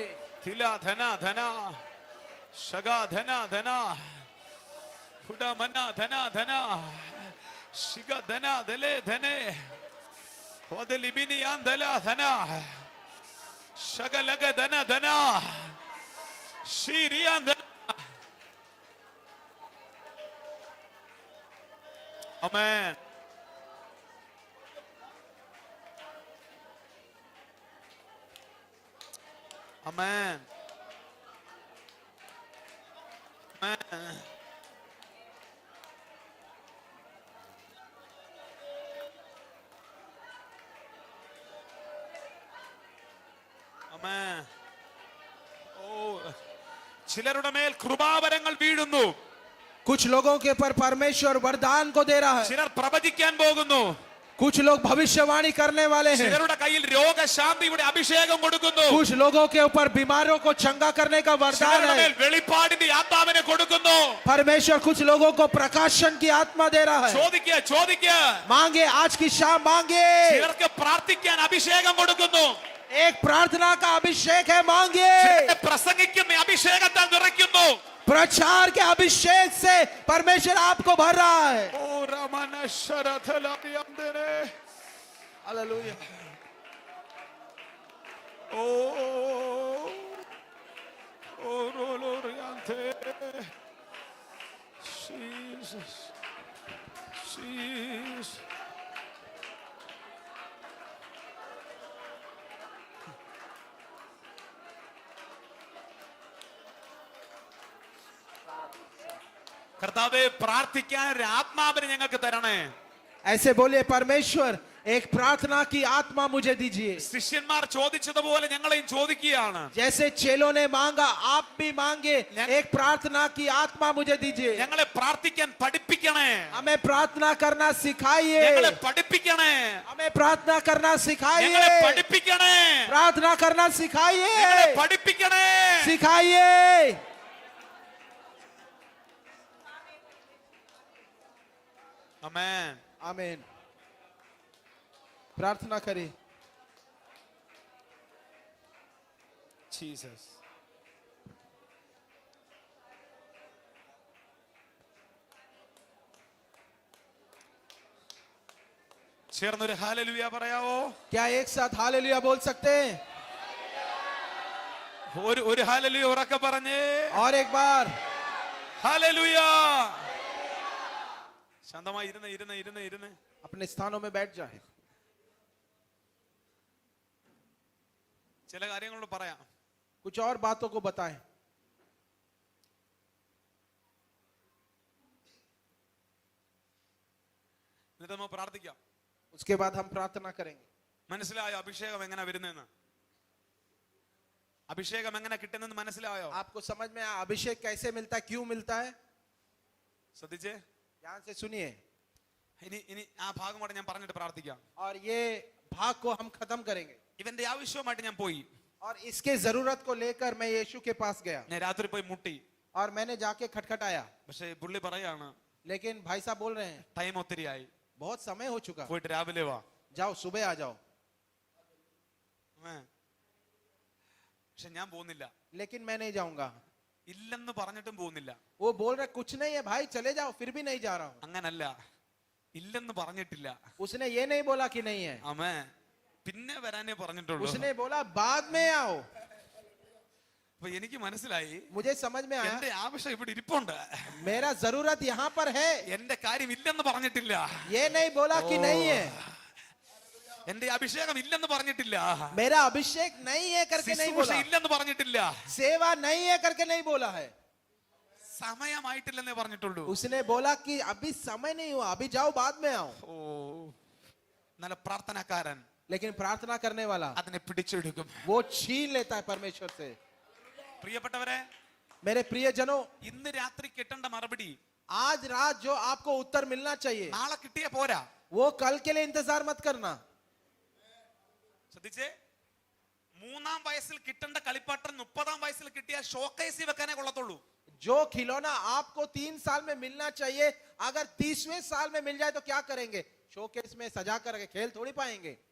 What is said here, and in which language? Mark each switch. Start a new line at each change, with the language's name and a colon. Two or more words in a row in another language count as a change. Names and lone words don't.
English: थिला धना धना शगा धना धना फुडा मना धना धना शिगा धना धले धने वदलिबिनी आंधला धना शग लग धना धना शीरिया धना. Amen. Amen. Amen. Amen.
Malayalam: Oh, ചിലരുടെ മേൽ കൃപാവരങ്ങൾ വീഴുന്നു.
Hindi: कुछ लोगों के पर परमेश्वर वरदान को दे रहा है,
Malayalam: ചിലർ പ്രവചിക്കാൻ പോകുന്നു.
Hindi: कुछ लोग भविष्यवाणी करने वाले हैं,
Malayalam: ചിലരുടെ കയ്യിൽ രോഗശാന്തിയുടെ അഭിഷേകം കൊടുക്കുന്നു.
Hindi: कुछ लोगों के ऊपर बीमारों को चंगा करने का वरदान
Malayalam: ചിലരുടെ
Hindi: है.
Malayalam: മേൽ വെളിപ്പാടിന്റെ ആത്മാവിനെ കൊടുക്കുന്നു.
Hindi: परमेश्वर कुछ लोगों को प्रकाशन की आत्मा दे रहा है.
Malayalam: ചോദിക്കുക ചോദിക്കുക.
Hindi: मांगे, आज की शाम मांगे.
Malayalam: ചിലർക്ക് പ്രാർത്ഥിക്കാൻ അഭിഷേകം കൊടുക്കുന്നു.
Hindi: एक प्रार्थना का अभिषेक है, मांगे.
Malayalam: ചിലരെ പ്രസംഗിക്കുന്ന അഭിഷേകത്താൽ നിറയ്ക്കുന്നു.
Hindi: प्रचार के अभिषेक से परमेश्वर आपको भर रहा है. ഓ രമന ശരഥലാദിയന്തരേ. हालेलुया. ഓ ഓ റോലോറിയന്തേ.
Malayalam: Jesus. Jesus. കർത്താവേ പ്രാർത്ഥിക്കാൻ ഒരു ആത്മാവിനെ ഞങ്ങൾക്ക് തരണേ.
Hindi: ऐसे बोलिए, परमेश्वर एक प्रार्थना की आत्मा मुझे दीजिए.
Malayalam: ശിഷ്യന്മാർ ചോദിച്ചതുപോലെ ഞങ്ങളെയും ചോദിക്കുകയാണ്.
Hindi: जैसे चेलों ने मांगा, आप भी मांगे, एक प्रार्थना की आत्मा मुझे दीजिए.
Malayalam: ഞങ്ങളെ പ്രാർത്ഥിക്കാൻ പഠിപ്പിക്കണേ.
Hindi: हमें प्रार्थना करना सिखाइए.
Malayalam: ഞങ്ങളെ പഠിപ്പിക്കണേ.
Hindi: हमें प्रार्थना करना
Malayalam: ഞങ്ങളെ
Hindi: सिखाइए.
Malayalam: പഠിപ്പിക്കണേ.
Hindi: प्रार्थना करना
Malayalam: ഞങ്ങളെ
Hindi: सिखाइए.
Malayalam: പഠിപ്പിക്കണേ.
Hindi: सिखाइए.
Malayalam: ആമേൻ.
Hindi: आमीन. प्रार्थना करें.
Malayalam: ജീസസ്. ചേർന്നൊരു ഹല്ലേലൂയ പറയാവോ?
Hindi: क्या एक साथ हालेलुया बोल सकते हैं?
Malayalam: ഒരു ഹല്ലേലൂയ ഉറക്കെ പറഞ്ഞേ.
Hindi: और एक बार.
Malayalam: ഹല്ലേലൂയ. ശാന്തമായി ഇരുന്ന്
Hindi: अपने स्थानों में बैठ जाए.
Malayalam: ചില കാര്യങ്ങളോട് പറയാം.
Hindi: कुछ और बातों को बताएं.
Malayalam: എന്നിട്ട് നമ്മൾ പ്രാർത്ഥിക്കാം.
Hindi: उसके बाद हम प्रार्थना करेंगे.
Malayalam: മനസ്സിലായോ അഭിഷേകം എങ്ങനെ വരുന്നെന്ന്? അഭിഷേകം എങ്ങനെ കിട്ടുന്നെന്ന് മനസ്സിലായോ?
Hindi: आपको समझ में आया अभिषेक कैसे मिलता है, क्यों मिलता है?
Malayalam: ശ്രദ്ധിച്ചേ.
Hindi: ध्यान से सुनिए
Malayalam: ഇനി ആ ഭാഗം കൂടെ ഞാൻ പറഞ്ഞിട്ട് പ്രാർത്ഥിക്കാം.
Hindi: और ये भाग को हम खत्म करेंगे.
Malayalam: ഇവന്റെ ആവശ്യവുമായിട്ട് ഞാൻ പോയി.
Hindi: और इसके जरूरत को लेकर मैं यीशु के पास गया
Malayalam: ഞാൻ രാത്രി പോയി മുട്ടി.
Hindi: और मैंने जाके खटखटाया,
Malayalam: പക്ഷെ പുള്ളി പറയാണ്
Hindi: लेकिन भाई साहब बोल रहे हैं
Malayalam: ടൈം ഒത്തിരിയായി,
Hindi: बहुत समय हो चुका,
Malayalam: പോയിട്ട് രാവിലെ വാ.
Hindi: जाओ सुबह आ जाओ.
Malayalam: പക്ഷെ ഞാൻ പോകുന്നില്ല.
Hindi: लेकिन मैं नहीं जाऊंगा.
Malayalam: ഇല്ലെന്ന് പറഞ്ഞിട്ടും പോകുന്നില്ല.
Hindi: वो बोल रहे कुछ नहीं है भाई, चले जाओ, फिर भी नहीं जा रहा हूं.
Malayalam: അങ്ങനല്ല, ഇല്ലെന്ന് പറഞ്ഞിട്ടില്ല.
Hindi: उसने ये नहीं बोला कि नहीं है,
Malayalam: ആമേ. പിന്നെ വരാനേ പറഞ്ഞിട്ടുള്ളൂ.
Hindi: उसने बोला बाद में आओ.
Malayalam: അപ്പൊ എനിക്ക് മനസ്സിലായി
Hindi: मुझे समझ में आया
Malayalam: എന്റെ ആവശ്യം ഇവിടെ ഇരിപ്പുണ്ട്.
Hindi: मेरा जरूरत यहाँ पर है,
Malayalam: എന്റെ കാര്യം ഇല്ലെന്ന് പറഞ്ഞിട്ടില്ല.
Hindi: ये नहीं बोला कि नहीं है,
Malayalam: എന്റെ അഭിഷേകം ഇല്ലെന്ന് പറഞ്ഞിട്ടില്ല.
Hindi: मेरा अभिषेक नहीं है करके नहीं
Malayalam: ശുശ്രൂഷ
Hindi: बोला,
Malayalam: ഇല്ലെന്ന് പറഞ്ഞിട്ടില്ല.
Hindi: सेवा नहीं है करके नहीं बोला है.
Malayalam: സമയമായിട്ടില്ലെന്നേ പറഞ്ഞിട്ടുള്ളൂ.
Hindi: उसने बोला कि अभी समय नहीं हुआ, अभी जाओ बाद में आओ.
Malayalam: ഓ, നല്ല പ്രാർത്ഥനക്കാരൻ
Hindi: लेकिन प्रार्थना करने वाला
Malayalam: അതിനെ പിടിച്ചെടുക്കും.
Hindi: वो छीन लेता है परमेश्वर से.
Malayalam: പ്രിയപ്പെട്ടവരെ,
Hindi: मेरे प्रियजनों,
Malayalam: ഇന്ന് രാത്രി കിട്ടേണ്ട മറുപടി
Hindi: आज रात जो आपको उत्तर मिलना चाहिए
Malayalam: നാളെ കിട്ടിയ പോരാ.
Hindi: वो कल के लिए इंतजार मत करना.
Malayalam: ശ്രദ്ധിച്ചേ, 3-ാം വയസ്സിൽ കിട്ടേണ്ട കളിപ്പാട്ടം 30-ാം വയസ്സിൽ കിട്ടിയ ഷോക്കേസിൽ വെക്കാനേ കൊള്ളത്തുള്ളൂ.
Hindi: जो खिलौना आपको 3 साल में मिलना चाहिए, अगर 30वें साल में मिल जाए तो क्या करेंगे? शोकेस में सजा कर खेल थोड़ी पाएंगे.